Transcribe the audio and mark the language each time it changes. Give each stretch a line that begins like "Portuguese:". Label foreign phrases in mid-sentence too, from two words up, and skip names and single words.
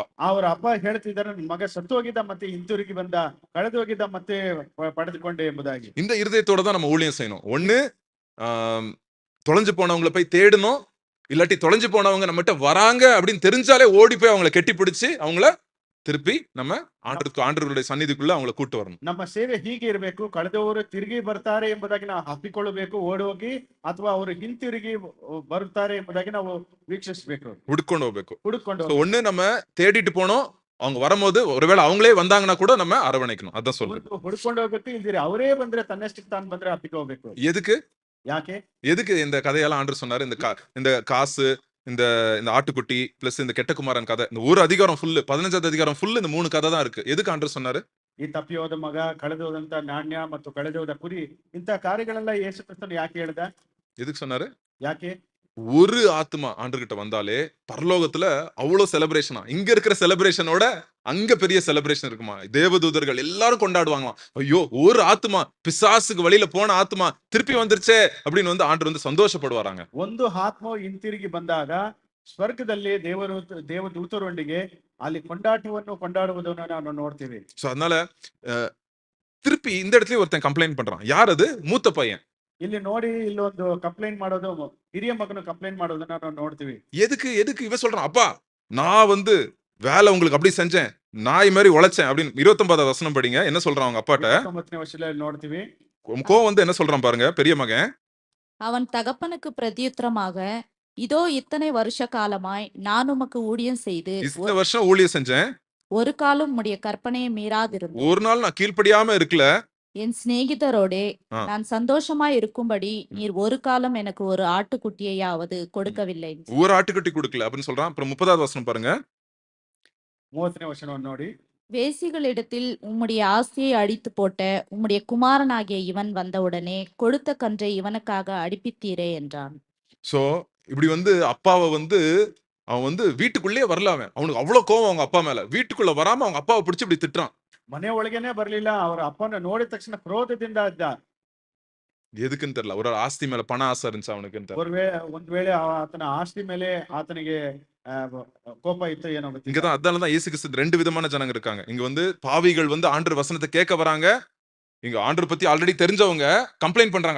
Kannada: ಅವರ ಅಪ್ಪ ಹೇಳ್ತಿದ್ದಾರೆ, ನನ್ನ ಮಗ ಸತ್ತು ಹೋಗಿದ್ದ ಮತ್ತೆ ಹಿಂತಿರುಗಿ ಬಂದ, ಕಳೆದು ಹೋಗಿದ್ದ ಮತ್ತೆ ಪಡೆದುಕೊಂಡೆ ಎಂಬುದಾಗಿ.
Tamil: இந்த இருதயத்தோட தான் நம்ம ஊழியம் செய்யணும். ஒண்ணு தொலைஞ்சு போனவங்களை போய் தேடணும், இல்லாட்டி தொலைஞ்சு போனவங்க நம்மகிட்ட வராங்க அப்படின்னு தெரிஞ்சாலே ஓடி போய் அவங்களை கெட்டி பிடிச்சு அவங்கள திருப்பி நம்ம ஆண்டவருடைய சந்நிதிக்குள்ள அவங்களை கூட்டு வரணும்.
Kannada: ನಮ್ಮ ಸೇವೆ ಹೀಗೆ ಇರಬೇಕು, ಕಳೆದವರು ತಿರುಗಿ ಬರ್ತಾರೆ ಎಂಬುದಾಗಿ ನಾವು ಹಪ್ಪಿಕೊಳ್ಳಬೇಕು, ಓಡೋಗಿ, ಅಥವಾ ಅವರು ಹಿಂತಿರುಗಿ ಬರುತ್ತಾರೆ ಎಂಬುದಾಗಿ ನಾವು ವೀಕ್ಷಿಸಬೇಕು, ಹುಡ್ಕೊಂಡು ಹೋಗ್ಬೇಕು.
Tamil: ஒண்ணு நம்ம தேடிட்டு போனோம், அவங்க வரும்போது ஒருவேளை அவங்களே வந்தாங்கன்னா கூட நம்ம அரவணைக்கணும். அதான் சொல்றேன்.
Kannada: ಹುಡ್ಕೊಂಡು ಹೋಗ್ಬೇಕು, ಇಲ್ದಿರಿ ಅವರೇ ಬಂದ್ರೆ ತನ್ನಷ್ಟಕ್ಕೆ ತಾನು ಬಂದ್ರೆ ಹಪ್ಪಿಕೋಬೇಕು.
Tamil: எதுக்கு
Kannada: ಯಾಕೆ
Tamil: இந்த கதையெல்லாம் ஆண்டவர் சொன்னாரு? இந்த காசு, இந்த ஆட்டுக்குட்டி பிளஸ் இந்த கெட்டகுமாரன் கதை, இந்த ஒரு அதிகாரம் ஃபுல்லு, 15வது அதிகாரம் ஃபுல்லு இந்த 3 கதை தான் இருக்கு. எதுக்கு ஆண்டவர் சொன்னாரு?
Kannada: ಈ ತಪ್ಪಿಯೋದ ಮಗ, ಕಳೆದೋದಂತ ನಾಣ್ಯ ಮತ್ತು ಕಳೆದೋದ ಕುರಿ, ಇಂಥ ಕಾರ್ಯಗಳೆಲ್ಲ ಯೇಸು ಕ್ರಿಸ್ತನು ಯಾಕೆ ಹೇಳ್ದ?
Tamil: எதுக்கு சொன்னாரு?
Kannada: ಯಾಕೆ?
Tamil: ஒரு ஆத்துமா ஆண்டர்கிட்ட வந்தாலே பரலோகத்துல அவ்வளவு செலிப்ரேஷனா. இங்க இருக்கிற செலிப்ரேஷனோட அங்க பெரிய செலிப்ரேஷன் இருக்குமா. தேவதூதர்கள் எல்லாரும் கொண்டாடுவாங்களாம். ஐயோ ஒரு ஆத்துமா, பிசாசுக்கு வழியில போன ஆத்துமா திருப்பி வந்துருச்சே அப்படின்னு வந்து ஆண்டவர் வந்து சந்தோஷப்படுவாராங்க.
Kannada: ಒಂದು ಆತ್ಮವು ಹಿಂತಿರುಗಿ ಬಂದಾಗ ಸ್ವರ್ಗದಲ್ಲಿ ದೇವದೂತರೊಂದಿಗೆ ಅಲ್ಲಿ ಕೊಂಡಾಟವನ್ನು ಕೊಂಡಾಡುವುದನ್ನು ನಾವು ನೋಡ್ತೀವಿ.
Tamil: சோ அதனால அஹ், திருப்பி இந்த இடத்துலயும் ஒருத்தன் கம்ப்ளைண்ட் பண்றான். யார் அது? மூத்த பையன்.
Kannada: ಇಲ್ಲಿ ನೋಡಿ ಇಲ್ಲೊಂದು ಕಂಪ್ಲೇಂಟ್ ಮಾಡೋದು, ಹಿರಿಯ ಮಗನು ಕಂಪ್ಲೇಂಟ್ ಮಾಡೋದನ್ನ ನಾವು ನೋಡ್ತೀವಿ.
Tamil: எதுக்கு எதுக்கு இவன் சொல்றான், அப்பா நான் வந்து வேலை உங்களுக்கு அப்படி செஞ்சேன், நாய் மாதிரி உழைச்சேன் அப்படின்னு. 29வது வசனம் படிங்க. என்ன சொல்றான் அவங்க அப்பாட்ட?
Kannada: 19ನೇ ವರ್ಷದಲ್ಲಿ ನೋಡ್ತೀವಿ.
Tamil: கோவம் வந்து என்ன சொல்றான் பாருங்க பெரிய மகன். அவன் தகப்பனுக்கு பிரதியுத்தரமாக, இதோ இத்தனை வருஷ காலமாய் நான் உமக்கு ஊழியம் செய்து இத்தனை வருஷம் ஊழியம் செஞ்சேன், ஒரு காலம் உம்முடைய கற்பனையை மீறாதிருந்தேன். ஒரு நாள் நான் கீழ்ப்படியாம இருக்கல. என் சிநேகிதரோடே ஆ. நான் சந்தோஷமாய் இருக்கும்படி நீர் ஒரு காலம் எனக்கு ஒரு ஆட்டுக்குட்டியையாவது கொடுக்கவில்லை. ஒரு ஆட்டுக்குட்டி கொடுக்கல அப்படின்னு சொல்றான். அப்புறம் 30வது வசனம் பாருங்க.
Kannada: 30ನೇ ವರ್ಷವನ್ನು ನೋಡಿ.
Tamil: வேசிகளிடத்தில் உம்முடைய ஆஸ்தியை அடித்து போட்ட உம்முடைய குமாரனாகிய இவன் வந்தவுடனே கொடுத்த கன்றை இவனுக்காக அடிப்பித்தீரே என்றான். சோ இப்படி வந்து அப்பாவை வந்து அவன் வந்து வீட்டுக்குள்ளேயே வரல. அவனுக்கு அவ்வளவு கோவம் அவங்க அப்பா மேல. வீட்டுக்குள்ள வராம அவங்க அப்பாவை பிடிச்சு இப்படி திட்டுறான்.
Kannada: ಮನೆ ಒಳಗೇನೆ ಬರ್ಲಿಲ್ಲ, ಅವರ ಅಪ್ಪನ ನೋಡಿದ ತಕ್ಷಣ ಕ್ರೋಧದಿಂದ ಇದ್ದ.
Tamil: எதுக்குன்னு தெரியல. ஒரு ஆஸ்தி மேல பண ஆசை இருந்துச்சு அவனுக்குன்னு தெரியல.
Kannada: ಒಂದ್ ವೇಳೆ ಆತನ ಆಸ್ತಿ ಮೇಲೆ ಆತನಿಗೆ ಕೋಪ ಇತ್ತು ಏನೋ ಗೊತ್ತಿಲ್ಲ.
Tamil: இங்கதான் அதனாலதான் இயேசு கிறிஸ்து ரெண்டு விதமான ஜனங்க இருக்காங்க. இங்க வந்து பாவிகள் வந்து ஆண்டவர் வசனத்தை கேட்க வராங்க. இங்க ஆண்டவர் பத்தி ஆல்ரெடி தெரிஞ்சவங்க கம்ப்ளைண்ட் பண்றாங்க.